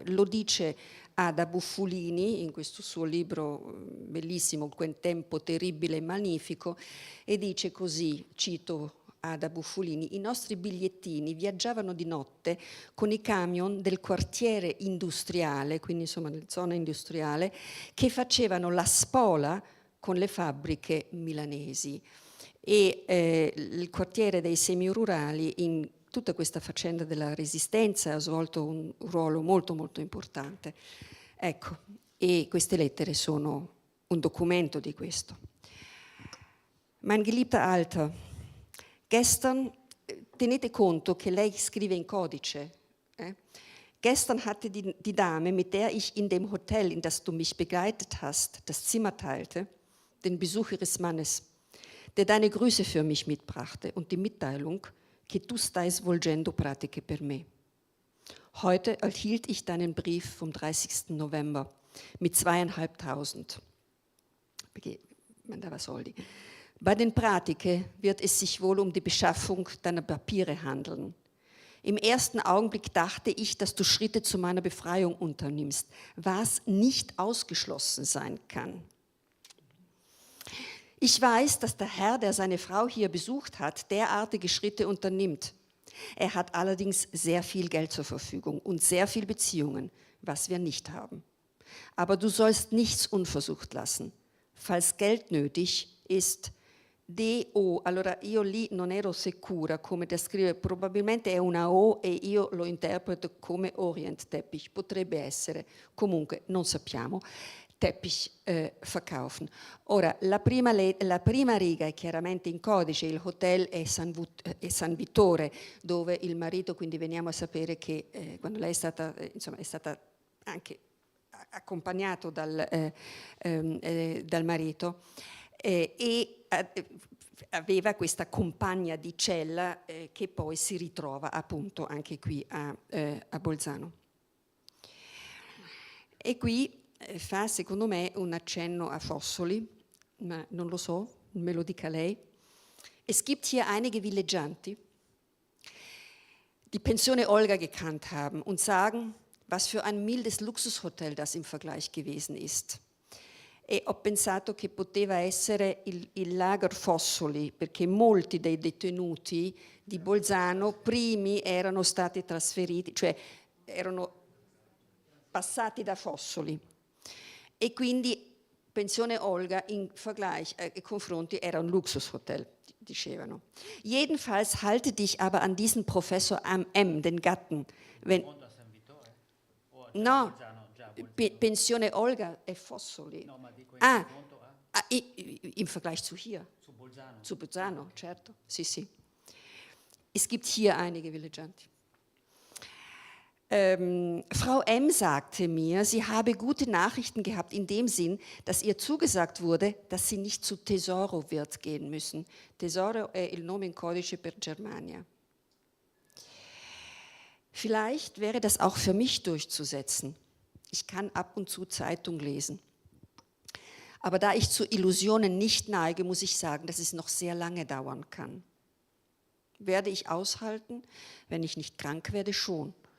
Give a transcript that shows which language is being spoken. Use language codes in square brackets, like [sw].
[it] Lo dice Ada Buffulini in questo suo libro bellissimo, Quel tempo terribile e magnifico, e dice così, cito Ada Buffulini: i nostri bigliettini viaggiavano di notte con i camion del quartiere industriale, quindi insomma nella zona industriale, che facevano la spola con le fabbriche milanesi. E il quartiere dei semirurali in tutta questa faccenda della resistenza ha svolto un ruolo molto molto importante. Ecco, e queste lettere sono un documento di questo. [de] Mein geliebter Alter, gestern, [it] tenete conto che lei scrive in codice, [de] gestern hatte die Dame, mit der ich in dem Hotel, in das du mich begleitet hast, das Zimmer teilte, den Besuch ihres Mannes, der deine Grüße für mich mitbrachte und die Mitteilung, [it] che tu stai svolgendo pratiche per me. [de] Heute erhielt ich deinen Brief vom 30. November mit 2.500. [it] Perché mandava soldi. [de] Bei den Pratiche wird es sich wohl um die Beschaffung deiner Papiere handeln. Im ersten Augenblick dachte ich, dass du Schritte zu meiner Befreiung unternimmst, was nicht ausgeschlossen sein kann. Ich weiß, dass der Herr, der seine Frau hier besucht hat, derartige Schritte unternimmt. Er hat allerdings sehr viel Geld zur Verfügung und sehr viel Beziehungen, was wir nicht haben. Aber du sollst nichts unversucht lassen. Falls Geld nötig ist, [it] D-O, allora io lì non ero sicura come descrivere, probabilmente è una O e io lo interpreto come Orient Teppich, potrebbe essere, comunque non sappiamo, [de] Teppich verkaufen. [it] Ora, la prima riga è chiaramente in codice, il hotel è San Vittore, dove il marito, quindi veniamo a sapere che quando lei è stata anche accompagnato dal marito, e aveva questa compagna di cella che poi si ritrova appunto anche qui a Bolzano. E qui fa secondo me un accenno a Fossoli, ma non lo so, me lo dica lei. [de] Es gibt hier einige Villeggianti, die Pensione Olga gekannt haben und sagen, was für ein mildes Luxushotel das im Vergleich gewesen ist. [it] E ho pensato che poteva essere il lager Fossoli, perché molti dei detenuti di Bolzano primi erano stati trasferiti, cioè erano passati da Fossoli. E quindi Pensione Olga in confronti era un Luxushotel, dicevano. [de] Jedenfalls halte dich aber an diesen Professor M., den Gatten. [it] No, Pensione Olga è Fossoli. No, ma dico [de] im Vergleich zu hier. Zu Bolzano. Zu Bolzano, [it] certo. Sì, sì. [de] Es gibt hier einige Villeggianti. Frau M. sagte mir, sie habe gute Nachrichten gehabt in dem Sinn, dass ihr zugesagt wurde, dass sie nicht zu Tesoro wird gehen müssen. [it] Tesoro è il nome in codice per Germania. [de] Vielleicht wäre das auch für mich durchzusetzen. Ich kann ab und zu Zeitung lesen. Aber da ich zu Illusionen nicht neige, muss ich sagen, dass es noch sehr lange dauern kann. Werde ich aushalten, wenn ich nicht krank werde? Schon.